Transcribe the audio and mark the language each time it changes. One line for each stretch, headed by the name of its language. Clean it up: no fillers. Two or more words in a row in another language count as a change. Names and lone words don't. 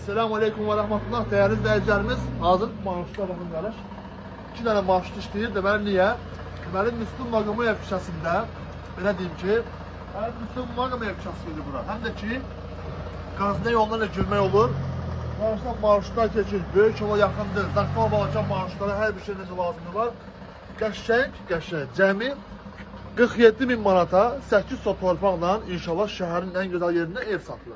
Arabic: السلام عليكم ورحمة الله.
Turkish: Değerli izleyicilerimiz, hazır maaşına bakın kardeş. 2 tane maaşlı işleyir de ben niye?
Azerbaijani: Benim Müslüm Magamoyev küçəsində, belə deyim ki, Müslüm Magamoyev küçəsidir bura. Hem de ki, Qazne yollarla girmək olur. Karşıdan marşrutlar keçir, böyük yola yaxındır. Zaqqal Balacan marşrutları, hər bir şey necə lazımdır var. Qəşəng, cəmi 47 bin manata 8 sot torpaqla inşallah şəhərin ən gözəl yerində ev satılır.